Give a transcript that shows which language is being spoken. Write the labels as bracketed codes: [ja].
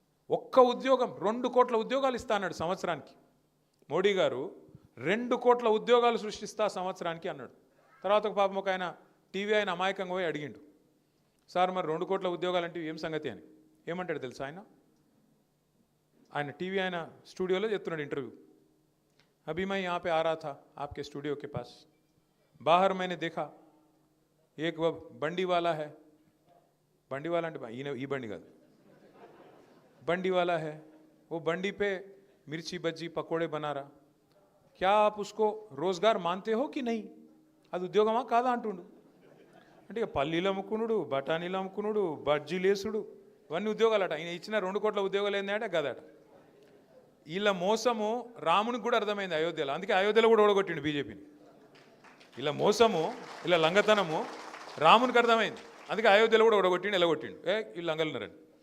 [te] ఒక్క ఉద్యోగం 2 కోట్ల ఉద్యోగాలు ఇస్తా అన్నాడు సంవత్సరానికి. మోడీ గారు 2 కోట్ల ఉద్యోగాలు సృష్టిస్తా సంవత్సరానికి అన్నాడు. తర్వాత ఒక పాపం ఒక ఆయన టీవీ ఆయన అమాయకంగా పోయి అడిగిండు, సార్ మరి 2 కోట్ల ఉద్యోగాలు అంటే ఏం సంగతి అని. ఏమంటాడు తెలుసా ఆయన టీవీ ఆయన స్టూడియోలో చెప్తున్నాడు ఇంటర్వ్యూ. [hi] अभी मैं यहाँ पे आ रहा था आपके स्टूडियो के पास, बाहर मैंने देखा एक वो बंडी वाला है, बंडी वाला [te] అంటే ఈ బండి కాదు, [hi] बंडी वाला है, वो बंडी पे मिर्ची बज्जी पकोड़े बना रहा, क्या आप उसको रोजगार मानते हो कि नहीं? [te] అది ఉద్యోగమా కాదా అంటుండు. అంటే ఇక పల్లీలు అమ్ముకునుడు, బఠానీలు అమ్ముకునుడు, బజ్జీలు వేసుడు, ఇవన్నీ ఉద్యోగాలట. ఆయన ఇచ్చిన 2 కోట్ల ఉద్యోగాలు ఏంటంటే గదట. వీళ్ళ మోసము రామునికి కూడా అర్థమైంది అయోధ్యలో, అందుకే అయోధ్యలో కూడా ఓడగొట్టిండు బీజేపీని. ఇలా మోసము, ఇలా లంగతనము రామునికి అర్థమైంది, అందుకే అయోధ్యలో కూడా ఓడగొట్టిండు, ఎలగొట్టిండు. వీళ్ళు లంగలున్నారండి.